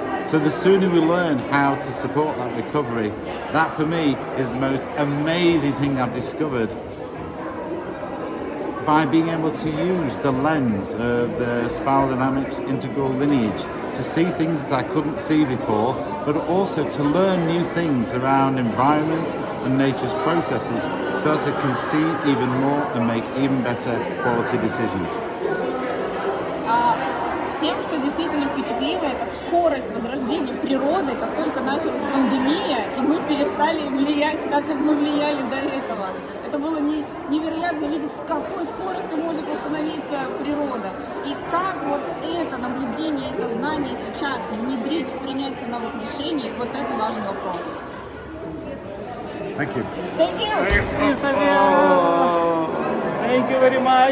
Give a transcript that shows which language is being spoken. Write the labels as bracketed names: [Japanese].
[English] So the sooner we learn how to support that recovery, that for me is the most amazing thing I've discovered by being able to use the lens of the spiral dynamics integral lineage to see things that I couldn't see before, but also to learn new things around environment and nature's processes so that I can see even more and make even better quality decisions. [Russian] Тем, что действительно впечатлило, это скорость возрождения природы, как только началась пандемия, и мы перестали влиять так, как мы влияли до этого. Это было невероятно видеть, с какой скоростью может восстановиться природа. И как вот это наблюдение, это знание сейчас внедрить в принятие новых решений, вот это важный вопрос. [English] Thank you. Thank you. Кристофер! Thank you very much.